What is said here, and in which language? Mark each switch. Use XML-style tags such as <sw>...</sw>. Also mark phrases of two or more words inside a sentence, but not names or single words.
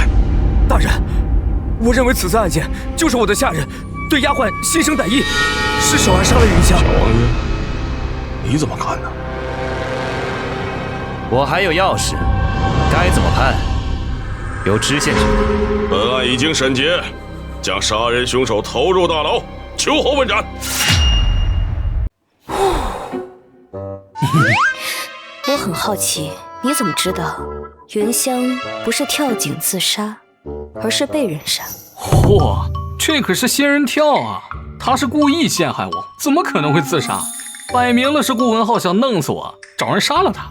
<zh>大人，我認為此次案件就是我的下人對丫鬟心生歹意，是手案殺了雲香。小王爺，你怎麼看呢？我還有鑰匙，該怎麼判，由知縣決定。本案已經審結，將殺人兇手投入大牢，秋後問斬。我很好奇，你怎麼知道雲香不是跳井自殺，而是被人殺？嚯，這可是仙人跳啊！他是故意陷害我，怎麼可能會自殺？擺明了是顧文浩想弄死我，找人殺了他。</zh>